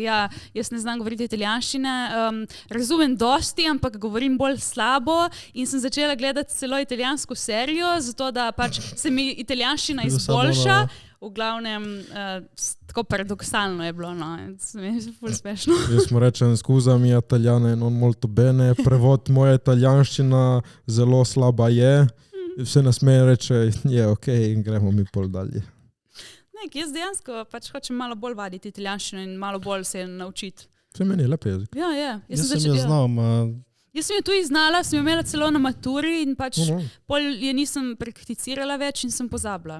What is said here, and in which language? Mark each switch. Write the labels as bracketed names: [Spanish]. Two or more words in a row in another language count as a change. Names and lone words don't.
[Slovenian] Ja, jaz ne znam govoriti italijanščine, razumem dosti, ampak govorim bolj slabo in sem začela gledati celo italijansko serijo, zato da pač se mi italijanščina izboljša. V glavnem, tako paradoksalno je bilo, no. Mi je ful smešno. Jaz mu rečem, [Italian] scusa mi Italijane, non molto bene, [Slovenian] prevod moja italijanščina zelo slaba je. Vse nas me reče, je okej, in gremo mi pol dalje. Ne, jaz dejansko pač hočem malo bolj vaditi italijanščino in malo bolj se naučiti. Vse meni je lep jezik. Ja. Jaz sem jo znal, Jaz sem jo tudi znala, sem jo imela celo na maturi in pač pol je nisem prakticirala več in sem pozabila.